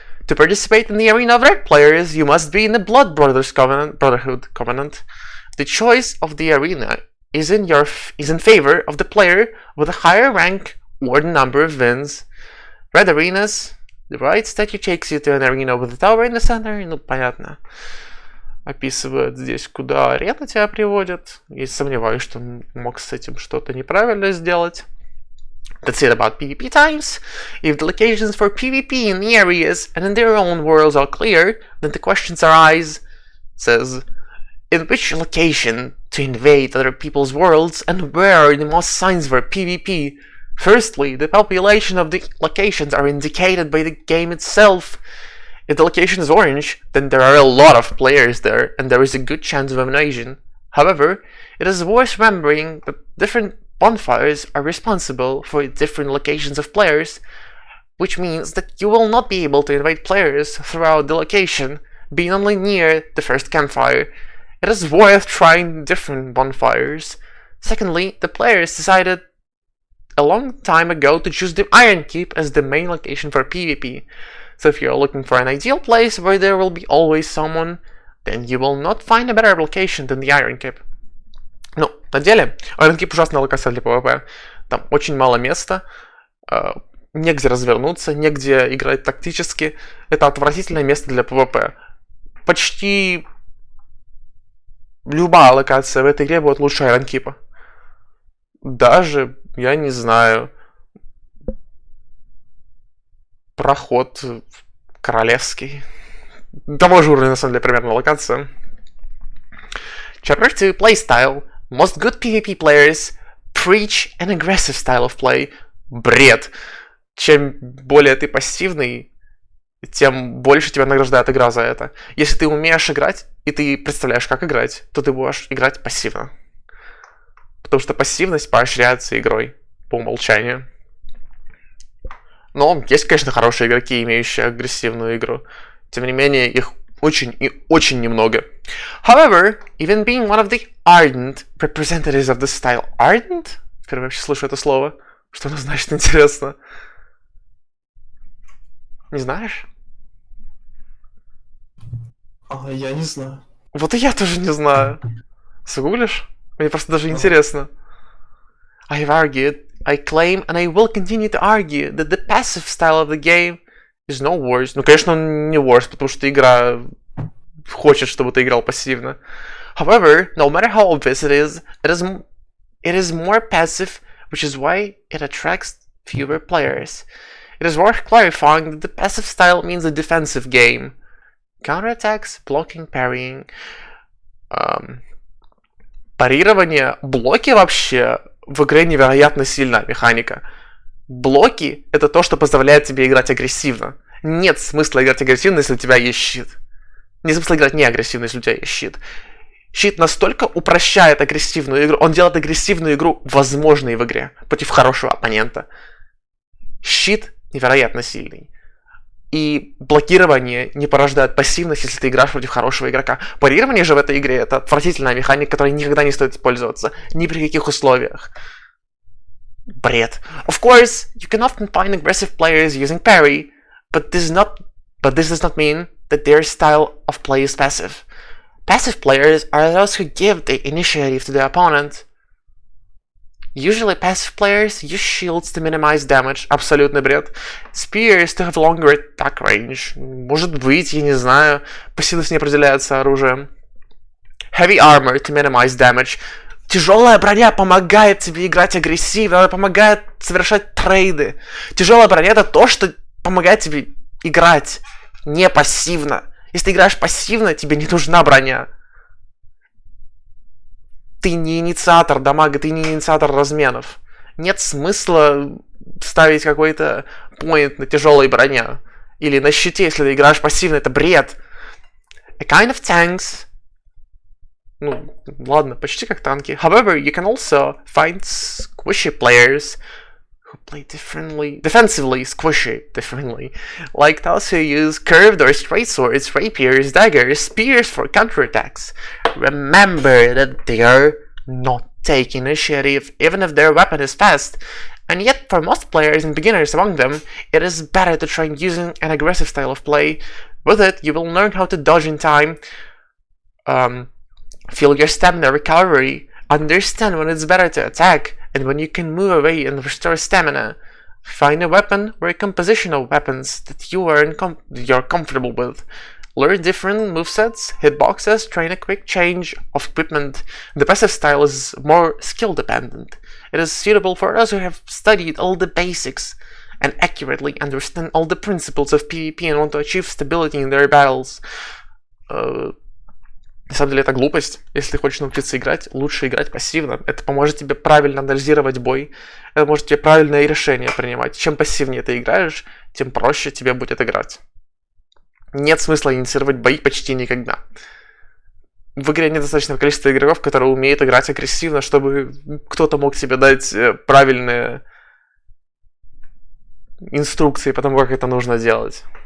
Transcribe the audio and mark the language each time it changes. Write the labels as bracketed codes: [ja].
[en] To participate in the arena of red players, you must be in the Blood Brothers Brotherhood covenant. The choice of the arena is in favor of the player with a higher rank or the number of wins. Red arenas, the right statue takes you to an arena with a tower in the center. [ru] Ну, понятно. Описывает здесь, куда арена тебя приводит. И сомневаюсь, что мог с этим что-то неправильно сделать. [en] That's it about PvP times. If the locations for PvP in the areas and in their own worlds are clear, then the questions arise. Says, in which location to invade other people's worlds and where are the most signs for PvP? Firstly, the population of the locations are indicated by the game itself. If the location is orange, then there are a lot of players there and there is a good chance of invasion. However, it is worth remembering that different bonfires are responsible for different locations of players, which means that you will not be able to invade players throughout the location, being only near the first campfire. It is worth trying different bonfires. Secondly, the players decided a long time ago to choose the Iron Keep as the main location for PvP. So if you're looking for an ideal place where there will be always someone, then you will not find a better location than the Iron Keep. [ru] Ну, на деле, Iron Keep ужасная локация для PvP. Там очень мало места, негде развернуться, негде играть тактически. Это отвратительное место для PvP. Почти любая локация в этой игре будет лучше Iron Keep. Даже, я не знаю, проход королевский. Того же уровня, на самом деле, примерно локация. [en] Chapter 2, Playstyle. Most good PvP players preach an aggressive style of play. [ru] Бред. Чем более ты пассивный, тем больше тебя награждает игра за это. Если ты умеешь играть, и ты представляешь, как играть, то ты будешь играть пассивно. Потому что пассивность поощряется игрой по умолчанию. Но есть, конечно, хорошие игроки, имеющие агрессивную игру. Тем не менее, их очень и очень немного. [en] However, even being one of the ardent representatives of the style... Ardent? [ru] Впервые вообще слышу это слово. Что оно значит, интересно? Не знаешь? Я не знаю. Вот и я тоже не знаю. Загуглишь? Мне просто даже интересно. [en] I have argued, I claim, and I will continue to argue that the passive style of the game is no worse. [ru] Ну, конечно, он не worse, потому что игра хочет, чтобы ты играл пассивно. [en] However, no matter how obvious it is more passive, which is why it attracts fewer players. It is worth clarifying that the passive style means a defensive game. Counterattacks, blocking, parrying. [ru] Парирование, блоки вообще в игре невероятно сильная механика. Блоки — это то, что позволяет тебе играть агрессивно. Нет смысла играть агрессивно, если у тебя есть щит. Нет смысла играть не агрессивно, если у тебя есть щит. Щит настолько упрощает агрессивную игру, он делает агрессивную игру возможной в игре против хорошего оппонента. Щит невероятно сильный. И блокирование не порождает пассивность, если ты играешь против хорошего игрока. Парирование же в этой игре — это отвратительная механика, которой никогда не стоит пользоваться. Ни при каких условиях. Бред. [en] Of course, you can often find aggressive players using parry, but this does not mean that their style of play is passive. Passive players are those who give the initiative to the opponent. Usually passive players use shields to minimize damage. [ru] Абсолютный бред. [en] Spears to have longer attack range. [ru] Может быть, я не знаю. Пассивность не определяется оружием. [en] Heavy armor to minimize damage. [ru] Тяжелая броня помогает тебе играть агрессивно, она помогает совершать трейды. Тяжелая броня — это то, что помогает тебе играть не пассивно. Если ты играешь пассивно, тебе не нужна броня. Ты не инициатор дамага, ты не инициатор разменов. Нет смысла ставить какой-то поинт на тяжелой броне. Или на щите, если ты играешь пассивно, это бред. [en] A kind of tanks. [ru] Ну, ладно, почти как танки. [en] However, you can also find squishy players who play defensively squishy differently, like those who use curved or straight swords, rapiers, daggers, spears for counterattacks. Remember that they are not taking initiative even if their weapon is fast, and yet for most players and beginners among them, it is better to try using an aggressive style of play. With it, you will learn how to dodge in time, feel your stamina recovery, understand when it's better to attack, and when you can move away and restore stamina. Find a weapon or a composition of weapons that you're comfortable with. Learn different movesets, hitboxes, train a quick change of equipment. The passive style is more skill dependent. It is suitable for those who have studied all the basics and accurately understand all the principles of PvP and want to achieve stability in their battles. [ru] На самом деле это глупость. Если ты хочешь научиться играть, лучше играть пассивно. Это поможет тебе правильно анализировать бой. Это поможет тебе правильное решение принимать. Чем пассивнее ты играешь, тем проще тебе будет играть. Нет смысла инициировать бои почти никогда. В игре недостаточное количество игроков, которые умеют играть агрессивно, чтобы кто-то мог тебе дать правильные инструкции по тому, как это нужно делать.